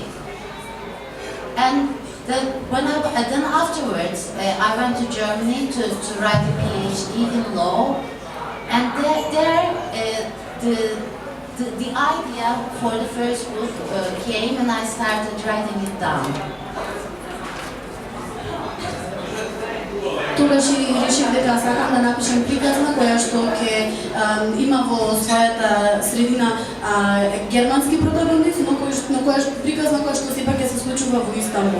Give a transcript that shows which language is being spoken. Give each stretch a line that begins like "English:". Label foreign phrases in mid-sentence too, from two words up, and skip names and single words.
English: And then afterwards, I went to Germany to write a PhD in law, and the idea for the first book came, and I started writing it down.
Macedonian: Тогаш решив дека сакам да напишам приказна која што ќе има во својата средина германски протагонист, но која приказна која што сепак ќе се случува во Истанбул.